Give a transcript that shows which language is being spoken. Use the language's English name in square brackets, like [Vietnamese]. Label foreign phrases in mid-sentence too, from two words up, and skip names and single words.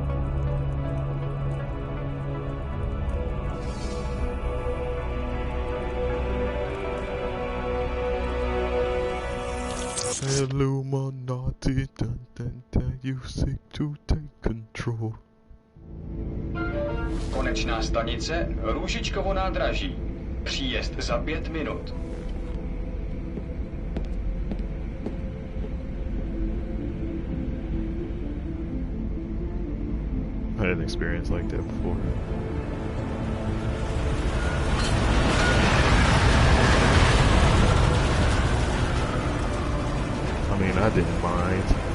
[English] Illuminati, dun, dun, dun, you seek to take control. [Czech] Konečná stanice Růžičkovo nádraží. Příjezd za 5 minut. [English] I had an experience like that before. I mean, I didn't mind.